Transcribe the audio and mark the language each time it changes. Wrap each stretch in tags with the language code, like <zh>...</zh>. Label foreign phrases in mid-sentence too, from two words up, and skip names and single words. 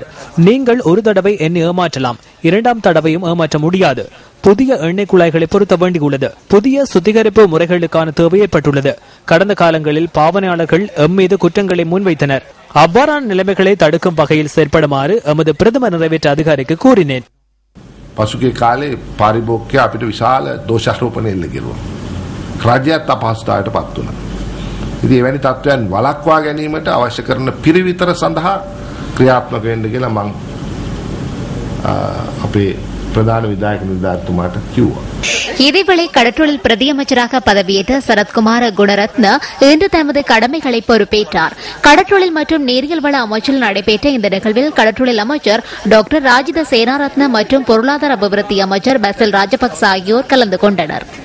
<ta>நீங்கள் ஒரு தடவை என்னை ஏமாற்றலாம், 2ஆம் தடவையும் ஏமாற்ற முடியாது. புதிய எண்ணெய் குழாய்களை பொருத்த வேண்டியுள்ளது. புதிய சுத்திகரிப்பு முறைகளுக்கான தேவை ஏற்பட்டுள்ளது. கடந்த காலங்களில் பாவனையாளர்கள் எம்மீது குற்றங்களை முன்வைத்தனர். அவ்வாறான நிலைமைகளை தடுக்கும் வகையில் செயற்படுமாறு எமது பிரதம நிறைவேற்ற அதிகாரிக்கு கூறினேன்.</ta> <si>පසුගිය කාලේ පාරිභෝගිකය අපිට විශාල දෝෂාරෝපණ එල්ල කෙරුවා. රාජ්‍යයත් අපහසුතාවයට පත් වුණා. ඉතින් එවැනි තත්ත්වයන් වළක්වා ගැනීමට අවශ්‍ය කරන පිරිවිතර සඳහා ක්‍රියාත්මක වෙන්න කියලා මම අපේ ප්‍රධාන විධායක නිලධාරීතුමාට කිව්වා.</si> <ta>இதேவேளை கடற்றொழில் பிரதியமைச்சராக பதவியேற்ற சரத்குமார குணரத்ன இன்று தமது கடமைகளை பொறுப்பேற்றார். கடற்றொழில் மற்றும் நீரியல் வள அமைச்சில் நடைபெற்ற இந்த நிகழ்வில் கடற்றொழில் அமைச்சர் டாக்டர் ராஜித சேனாரத்ன மற்றும் பொருளாதார அபிவிருத்தி அமைச்சர் பசில் ராஜபக்ச ஆகியோர் கலந்து கொண்டனர்.</ta>